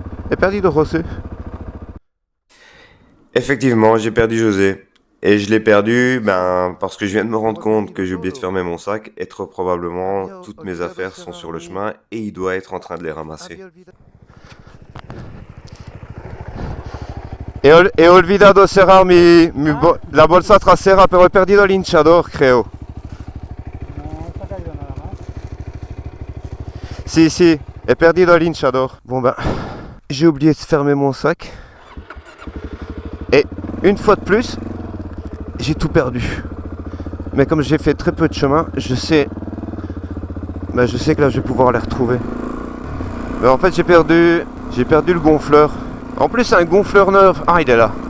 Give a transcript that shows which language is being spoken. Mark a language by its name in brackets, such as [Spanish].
[French] Et perdu de José. Effectivement, j'ai perdu José. Et je l'ai perdu parce que je viens de me rendre compte que j'ai oublié de fermer mon sac et très probablement toutes mes affaires sont sur le chemin et il doit être en train de les ramasser. [Spanish] He olvidado cerrar la bolsa trasera, pero he perdido el hinchador, creo. Si, he perdido el hinchador. [French] Bon ben, j'ai oublié de fermer mon sac. Et une fois de plus, j'ai tout perdu. Mais comme j'ai fait très peu de chemin, je sais que là je vais pouvoir les retrouver. Mais en fait j'ai perdu le gonfleur. En plus un gonfleur neuf. Ah il est là.